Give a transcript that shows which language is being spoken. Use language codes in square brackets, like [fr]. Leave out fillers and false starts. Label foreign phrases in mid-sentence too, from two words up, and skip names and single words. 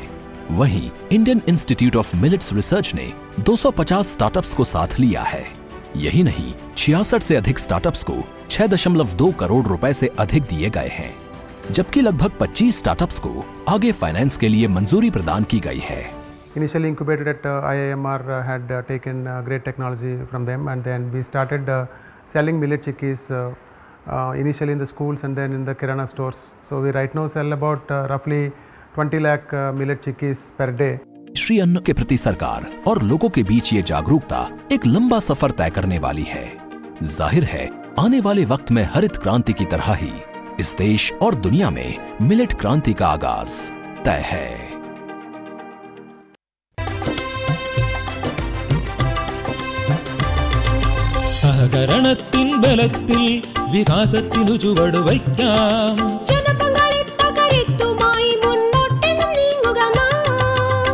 [hi] वहीं इंडियन इंस्टीट्यूट ऑफ मिलेट्स रिसर्च ने 250 स्टार्टअप्स को साथ लिया है। यही नहीं, 66 से अधिक स्टार्टअप्स को 6.2 करोड़ रुपए से अधिक दिए गए हैं, जबकि लगभग 25 स्टार्टअप्स को आगे फाइनेंस के लिए मंजूरी प्रदान की गई है। [en] Initially incubated at IIMR had taken great technology from them, and then we started selling millet chikkis initially in the schools and then in the kirana stores. So we right now sell about roughly 20 lakh millet chikkis per day. [hi] श्री अन्न के प्रति सरकार और लोगों के बीच ये जागरूकता एक लंबा सफर तय करने वाली है। जाहिर है, आने वाले वक्त में हरित क्रांति की तरह ही इस देश और दुनिया में मिलेट क्रांति का आगाज तय है। [ml] സഹകരണത്തിൻ ബലത്തിൽ വികാസത്തിനു ചുവടു വയ്ക്കാം. ജനപങ്കാളിത്തകരുത്തുമായി മുന്നോട്ടെന്നും നീങ്ങുക നാം.